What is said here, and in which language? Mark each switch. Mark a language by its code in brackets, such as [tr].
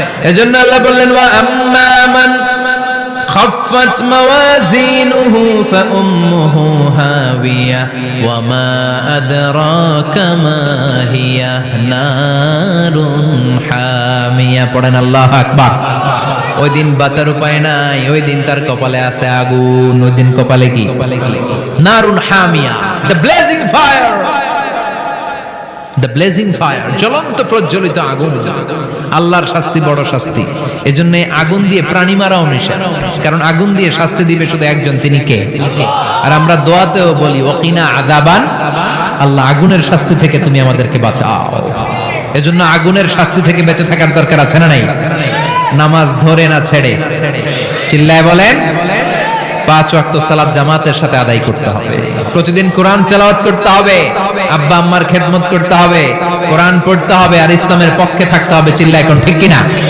[bn] এজন্য আল্লাহ বললেন [ar] ওয়া আম্মা মান خفت موازينه فأمه هاوية وما أدراك ما هي نار حامية। [bn] পড়েন আল্লাহু আকবার। ওই দিন বাঁচার উপায় নাই, ওই দিন তার কপালে আছে আগুন। ওই দিন কপালে কি? [ar] নারুন হামিয়া, [en] the blazing fire, the blazing fire, [bn] জ্বলন্ত প্রজ্বলিত আগুন। আল্লাহর শাস্তি বড় শাস্তি। এজন্য আগুন দিয়ে প্রাণী মারাও নিষেধ, কারণ আগুন দিয়ে শাস্তি দিবে শুধু একজন, তিনি কে? আর আমরা দোয়াতেও বলি [ar] ওয়াকিনা আযাবান, [bn] আল্লাহ আগুনের শাস্তি থেকে তুমি আমাদেরকে বাঁচাও। এজন্য আগুনের শাস্তি থেকে বেঁচে থাকার দরকার আছে না নাই? নামাজ ধরে না ছেড়ে, চিল্লায় বলেন 5 ওয়াক্ত সালাত জামাতের সাথে আদায় করতে হবে, প্রতিদিন কোরআন তেলাওয়াত করতে হবে, আব্বা আম্মার খেদমত করতে হবে, কোরআন পড়তে হবে, আর ইসলামের পক্ষে থাকতে হবে। চিল্লায় এখন ঠিক কিনা?